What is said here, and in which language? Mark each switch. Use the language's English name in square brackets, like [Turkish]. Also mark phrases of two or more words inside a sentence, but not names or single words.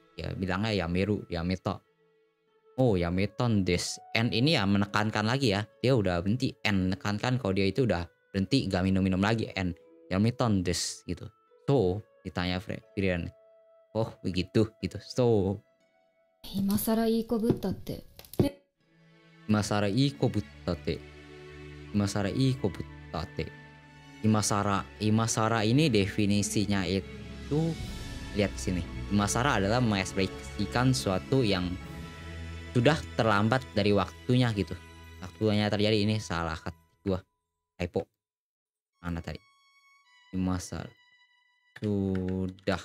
[Indonesian] Ya bilangnya yameru, yameta. [Japanese] Oh やめとんです. [Indonesian] N ini ya menekankan lagi ya. Dia udah berhenti. N menekankan kalau dia itu udah berhenti gak minum-minum lagi. [Japanese] んやめとんです [Indonesian] gitu. So ditanya Firian. Oh begitu gitu. So [Japanese] 今さらいい子ぶったって。今さらいい子ぶったって。今さらいい子ぶったって. [Indonesian] Imasara ini definisinya itu lihat di sini. Imasara adalah mengekspresikan suatu yang sudah terlambat dari waktunya gitu. Waktunya terjadi ini salah kata gua. Typo. Mana tadi? Imasara sudah.